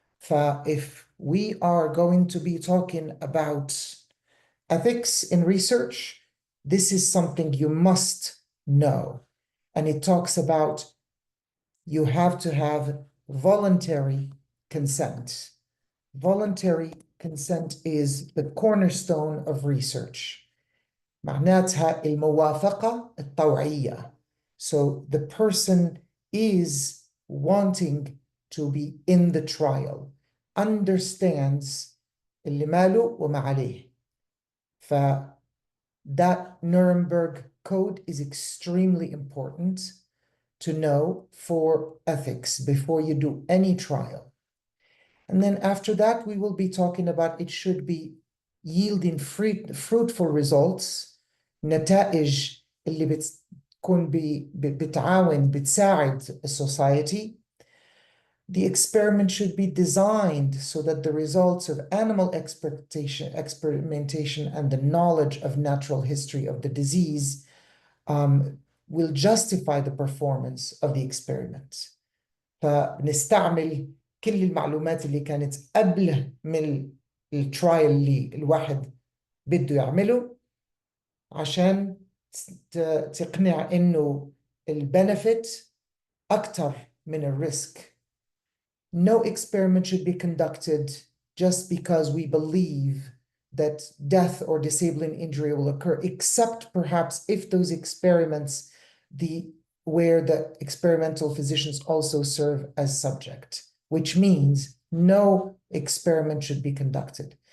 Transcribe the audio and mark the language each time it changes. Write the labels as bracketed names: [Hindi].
[English] If we are going to be talking about ethics in research, this is something you must know. And it talks about you have to have voluntary consent. Voluntary consent is the cornerstone of research. [Arabic] معناتها الموافقة الطوعية. [English] So the person is wanting to be in the trial, understands [Arabic] اللي ماله وما عليه. [English] That Nuremberg Code is extremely important to know for ethics before you do any trial. And then after that, we will be talking about it should be yielding fruitful results, [Arabic] نتائج اللي بتكون بتعاون بتساعد [English] society. The experiment should be designed so that the results of animal experimentation and the knowledge of natural history of the disease will justify the performance of the experiment. [Arabic] فنستعمل كل المعلومات اللي كانت قبل من الترايل اللي الواحد بده يعمله عشان تقنع إنه البنفيت أكتر من الريسك. [English] No experiment should be conducted just because we believe that death or disabling injury will occur, except perhaps if those experiments where the experimental physicians also serve as subject, which means no experiment should be conducted.